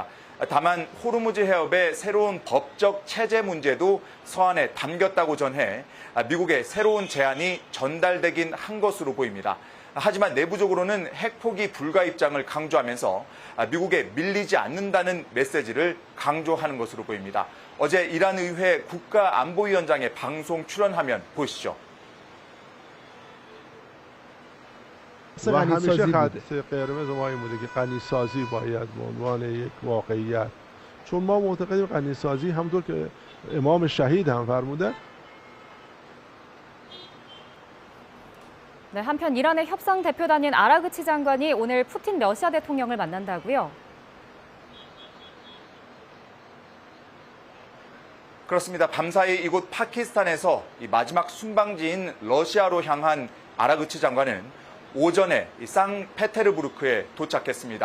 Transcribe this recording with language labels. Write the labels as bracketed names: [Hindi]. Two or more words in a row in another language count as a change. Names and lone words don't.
[Korean] 다만 호르무즈 해협의 새로운 법적 체제 문제도 서한에 담겼다고 전해 미국의 새로운 제안이 전달되긴 한 것으로 보입니다. 하지만 내부적으로는 핵 포기 불가 입장을 강조하면서 미국에 밀리지 않는다는 메시지를 강조하는 것으로 보입니다. 어제 이란 의회 국가안보위원장의 방송 출연하면 보시죠. [Persian] و همیشه خط قرمز ما این بوده که غنیسازی باید به عنوان یک واقعیت چون ما معتقدیم غنیسازی همونطور که امام شهید هم فرمودن [Korean] 네, 한편 이란의 협상 대표단인 아라그치 장관이 오늘 푸틴 러시아 대통령을 만난다고요? 그렇습니다. 밤사이 이곳 파키스탄에서 마지막 순방지인 러시아로 향한 아라그치 장관은 오전에 상페테르부르크에 도착했습니다.